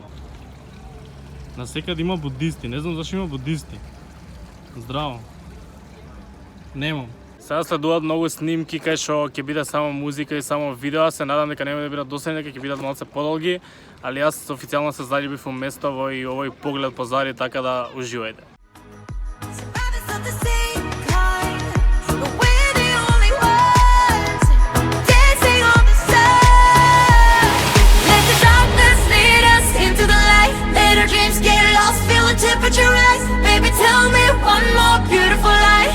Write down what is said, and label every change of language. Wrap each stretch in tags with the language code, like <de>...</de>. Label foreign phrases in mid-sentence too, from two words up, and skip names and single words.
<mk>Насекаде има будисти, не знам зашто има будисти. Здраво. Немам. Сега следуваат многу снимки кај што ќе биде само музика и само видео, се надам дека нема да бидат досадни, дека ќе бидат малце подолги, али јас официјално се заљубив во местово и овој поглед позади, така да уживајте.</mk> <en>Temperature rise, baby, tell me one more beautiful lie.</en>